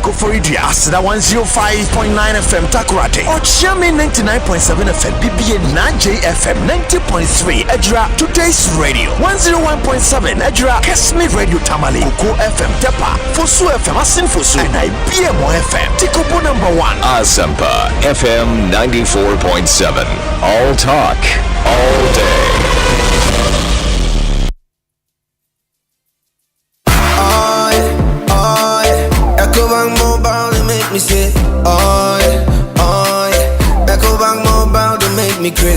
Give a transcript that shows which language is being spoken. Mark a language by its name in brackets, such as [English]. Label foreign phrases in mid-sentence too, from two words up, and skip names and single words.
[English] Koforidia Asida 105.9 FM Takurate Ochami 99.7 FM BBA 9J FM 90.3 Edra Today's Radio 101.7 Edra Kesmi Radio Tamale Kuko FM Tepa Fosu FM Asin Fosu and IBMO FM Tikobo #1 Asempa FM 94.7. All talk, all day. Ecobank Mobile, they make me say, oh yeah. Ecobank Mobile, they make me crazy.